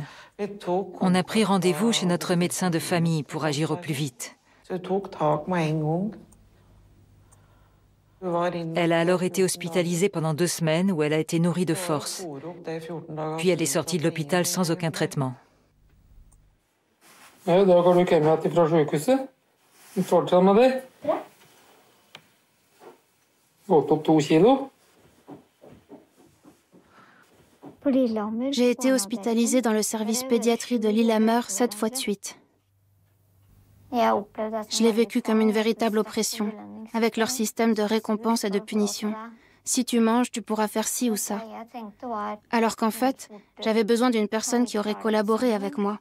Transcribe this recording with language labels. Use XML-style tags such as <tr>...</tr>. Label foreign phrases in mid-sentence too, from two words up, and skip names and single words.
<fr>On a pris rendez-vous chez notre médecin de famille pour agir au plus vite. Elle a alors été hospitalisée pendant 2 semaines où elle a été nourrie de force. Puis elle est sortie de l'hôpital sans aucun traitement.</fr> <no>Ja, da går du hjem igjen fra sykehuset. Fortsatt med det. Gått opp 2 kilo.</no> <fr>J'ai été hospitalisée dans le service pédiatrie de Lillehammer 7 fois de suite. Je l'ai vécu comme une véritable oppression, avec leur système de récompense et de punition. Si tu manges, tu pourras faire ci ou ça. Alors qu'en fait, j'avais besoin d'une personne qui aurait collaboré avec moi.</fr>